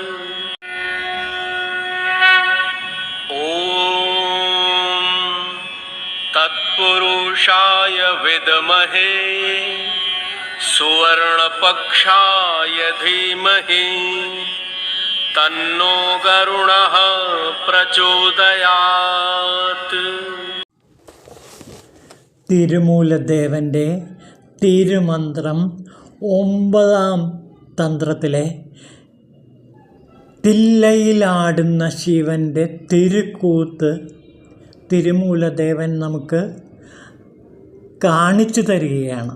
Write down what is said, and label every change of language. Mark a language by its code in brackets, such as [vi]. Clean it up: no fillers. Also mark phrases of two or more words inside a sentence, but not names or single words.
[sa] ॐ तत्पुरुषाय विद्महे सुवर्णपक्षाय धीमहि तन्नो गरुणः प्रचोदयात्। [ml] തിരുമൂലദേവൻ്റെ തിരുമന്ത്രം 9-ാം തന്ത്രത്തിലെ തില്ലയിലാടുന്ന ശിവൻ്റെ തിരുക്കൂത്ത് തിരുമൂലദേവൻ നമുക്ക് കാണിച്ചു തരികയാണ്.